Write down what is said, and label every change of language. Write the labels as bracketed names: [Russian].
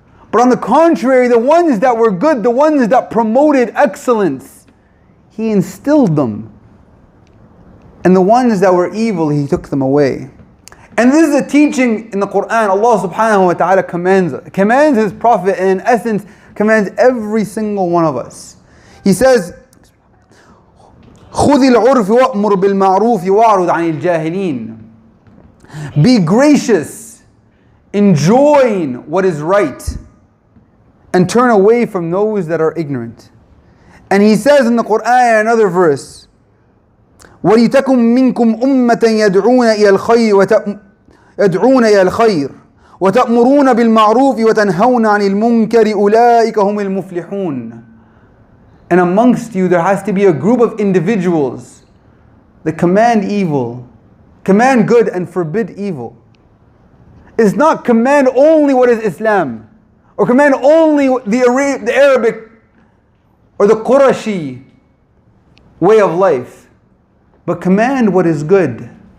[English] But on the contrary, the ones that were good, the ones that promoted excellence, He instilled them. And the ones that were evil, He took them away. And this is a teaching in the Quran. Allah subhanahu wa ta'ala commands His Prophet, and in essence commands every single one of us. He says, [Arabic] خُذِ الْعُرْفِ وَأْمُرْ بِالْمَعْرُوفِ وَأَعْرُضْ عَنِ الْجَاهِلِينَ. [English] Be gracious, enjoin what is right, and turn away from those that are ignorant. And He says in the Quran, another verse, [Arabic] وَلِتَكُمْ مِنْكُمْ أُمَّةً يَدْعُونَ إِلَى الْخَيْرِ وَتَأْمُرُونَ بِالْمَعْرُوفِ وَتَنْهَوْنَ عَنِ الْمُنْكَرِ أُولَٰئِكَ هُمُ الْمُفْلِحُونَ. [English] And amongst you there has to be a group of individuals that command good and forbid evil. It's not command only what is Islam, or command only the Arabic or the Qurashi way of life, but command what is good.